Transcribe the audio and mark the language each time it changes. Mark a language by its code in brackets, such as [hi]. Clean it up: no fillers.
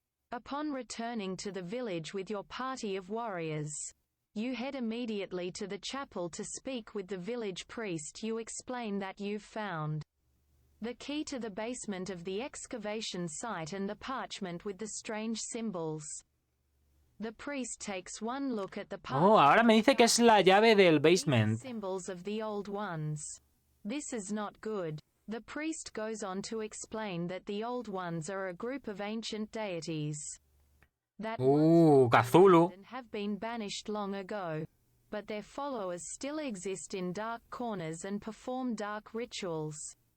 [en] Upon returning to the village with your party of warriors, you head immediately to the chapel to speak with the village priest. You explain that you've found the key to the basement of the excavation site and the parchment with the strange symbols. The priest takes one look at the parchment. [es] Ahora me dice que es la llave del basement. [en] Symbols of the old ones. This is not good. The priest goes on to explain that the Old Ones are a group of ancient deities that Cthulhu have been banished long ago, but their followers still exist in dark corners and perform dark rituals.